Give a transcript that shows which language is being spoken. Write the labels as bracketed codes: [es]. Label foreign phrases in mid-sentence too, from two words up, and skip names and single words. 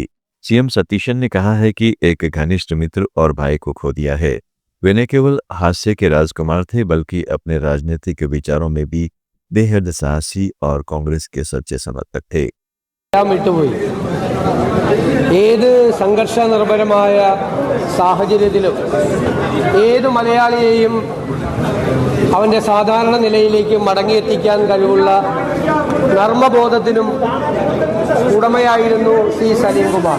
[hi] सीएम सतीशन ने कहा है कि एक घनिष्ठ मित्र और भाई को खो दिया है। वे न केवल हास्य के राजकुमार थे, बल्कि अपने राजनीतिक विचारों में भी बेहद साहसी और कांग्रेस के सच्चे समर्थक थे। [ml] ഏത് സംഘർഷ നിർഭരമായ സാഹചര്യത്തിലും ഏത് മലയാളിയെയും അവൻ്റെ സാധാരണ നിലയിലേക്ക് മടങ്ങിയെത്തിക്കാൻ കഴിവുള്ള നർമ്മബോധത്തിനും ഉടമയായിരുന്നു സി സലീം കുമാർ.